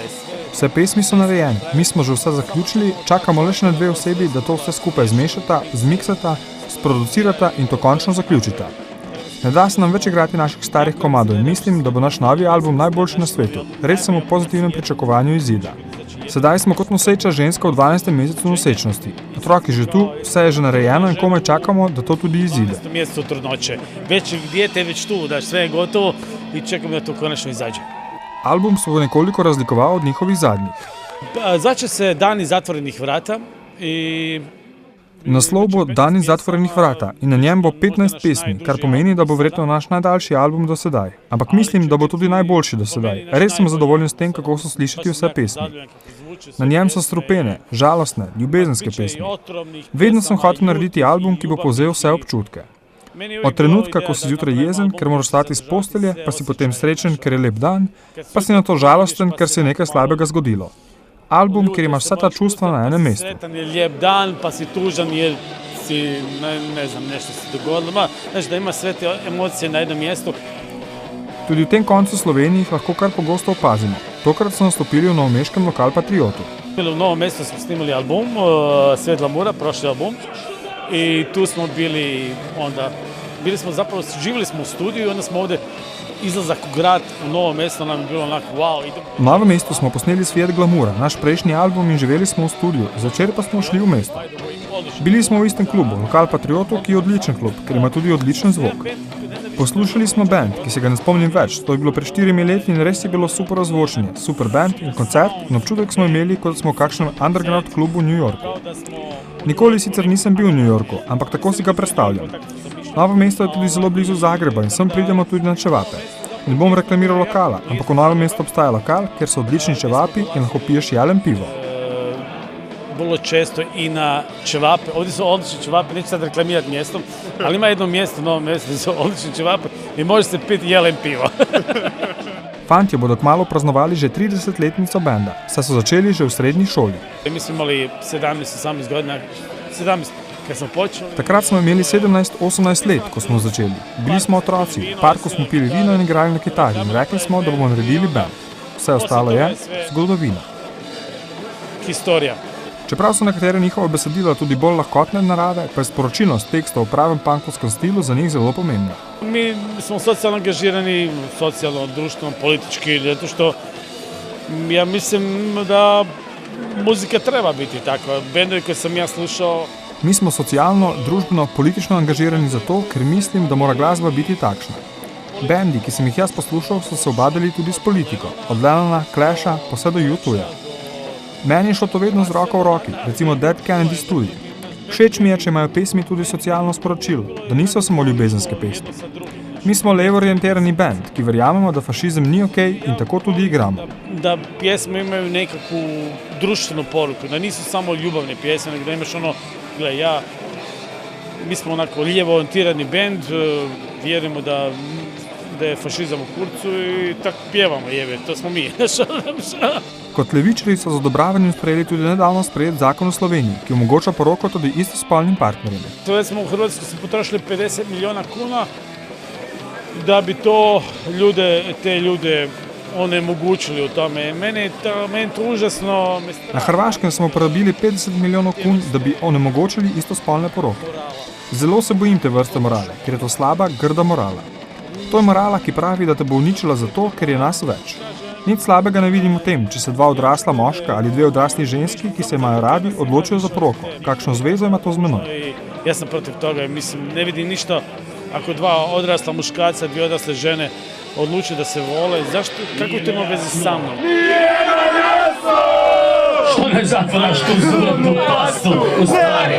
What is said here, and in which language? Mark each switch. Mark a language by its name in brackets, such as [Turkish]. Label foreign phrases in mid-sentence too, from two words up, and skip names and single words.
[Slovenian] Vse pesmi so narejene, mi smo že vse zaključili, čakamo le še na dve osebi, da to vse skupaj zmešata, zmiksata, sproducirata in to končno zaključita. Ne da se nam več igrati naših starih komadov in mislim, da bo naš novi album najboljši na svetu. Res sem v pozitivnem pričakovanju izida. Sedaj smo kot noseča ženska v 12. mesecu nosečnosti. Otrok je že tu, vse je že narejeno in komaj čakamo, da to tudi izide. [Croatian] U mjesecu trudnoće. Već dijete je već tu, da sve je gotovo i čekamo da to konačno izađe. [Slovenian] Album se bo nekoliko razlikoval od njihovih zadnjih. [Croatian] Zvaće se Dani zatvorenih vrata i... [Slovenian] Naslov bo Dani zatvorenih vrata in na njem bo 15 pesmi, kar pomeni, da bo verjetno naš najdaljši album do sedaj. Ampak mislim, da bo tudi najboljši do sedaj. Res sem zadovoljen s tem, kako so slišati vse pesmi. Na njem so strupene, žalostne, ljubezenske pesmi. Vedno sem hotel narediti album, ki bo povzel vse občutke. Od trenutka, ko si zjutraj jezen, ker moraš stati iz postelje, pa si potem srečen, ker je lep dan, pa si nato žalosten, ker se je nekaj slabega zgodilo. Album, kjer imaš vsa ta čustva na enem mestu. [Croatian] Sretan je lijep dan, pa si tužan jer si, ne znam, nešto se dogodilo. Znači da ima sve te emocije na jednom mjestu. [Slovenian] Tudi v tem koncu Sloveniji jih lahko kar pogosto opazimo. Tokrat so nastopili v novomeškem Lokal Patriotu. [Croatian] U Novom mestu smo snimali album, Svetla Mura, prošli album. I tu smo bili onda, zapravo, živjeli smo u studiju i onda smo ovdje izlazak u grad u Novo mesto nam je bilo onako wow. [Slovenian] V Novem mestu smo posneli Svijet glamura, naš prejšnji album in živeli smo v studiu, zvečer pa smo šli v mesto. Bili smo v istem klubu, Lokal Patriotu, ki je odličen klub, ker ima tudi odličen zvok. Poslušali smo band, ki se ga ne spomnim več, to je bilo pred 4 leti in res je bilo super ozvočenje, super band in koncert in občutek smo imeli, kot smo v kakšnem underground klubu v New Yorku. Nikoli sicer nisem bil v New Yorku, ampak tako si ga predstavljam. Novo mesto je tudi zelo blizu Zagreba in sem pridemo tudi na čevape. Ne bom reklamiral lokala, ampak v Novem mestu obstaja lokal, kjer so odlični čevapi in lahko piješ jelen pivo. [Croatian] Vrlo često i na čevape, ovdje su odlični čevape, neću sad reklamirati mjestom, ali ima jedno mjesto u Novom mestu gdje su odlični čevape i može se piti jelen pivo. [Slovenian] Fantje bodo kmalu praznovali že 30-letnico benda, saj so začeli že v srednji šoli. [Croatian] Mi smo imali 17-18 godina, 17 kad smo počeli. [Slovenian] Takrat smo imeli 17-18 let, ko smo začeli. Bili smo otroci, v parku smo pili vino in igrali na kitari in rekli smo, da bomo naredili band. Vse ostalo je zgodovina. [Croatian] historija. [Slovenian] Čeprav so nekatere njihove besedila tudi bolj lahkotne narave, pa je sporočilnost teksta v pravem punkovskem stilu za njih zelo pomembna. [Croatian] Mi smo socijalno angažirani, socijalno, društveno, politički, zato što ja mislim da muzika treba biti takva. Bendovi koje sam ja slušao... [Slovenian] Mi smo socialno, družbeno, politično angažirani zato, ker mislim, da mora glasba biti takšna. Bendi, ki sem jih jaz poslušal, so se obadali tudi s politiko, od Lennona, Clasha, pa vse do U2. Meni je šlo to vedno z roko v roki, recimo Dead Kennedys tudi. Všeč mi je, če imajo pesmi tudi socialno sporočilo, da niso samo ljubezenske pesmi. Mi smo levo-orientirani bend, ki verjamemo, da fašizem ni okej in tako tudi igramo. [Croatian] Da pjesme imaju nekakvu društvenu poruku, da nisu samo ljubavne pjesme, nego da imaš ono, gledaj, mi smo onako lijevo-orientirani bend, vjerujemo da je fašizam u kurcu i tako pjevamo, to smo mi. [Slovenian] Kot levičari so z odobravanjem sprejeli tudi nedavno sprejet zakon v Sloveniji, ki omogoča poroko tudi istospolnim partnerjem. [Croatian] Recimo u Hrvatskoj smo potrošili 50 milijuna kuna da bi te ljude onemogućili u tome. Meni je to užasno... [Slovenian] Na Hrvaškem smo porabili 50 milijonov kun, da bi onemogočili istospolne poroke. Zelo se bojim te vrste morale, ker je to slaba, grda morala. To je morala, ki pravi, da te bo uničila zato, ker je nas več. Nič slabega ne vidim v tem, če se dva odrasla moška ali dve odrasli ženski, ki se imajo radi, odločijo za poroko. Kakšno zvezo ima to z menoj? [Croatian] Ja sam protiv toga, mislim, ne vidim ništa ako dva odrasla muškarca, dvije odrasle žene odluče da se vole. Zašto? Kako to ima veze sa mnom? Što ne zatvaraš tu zubnu pastu u stvari?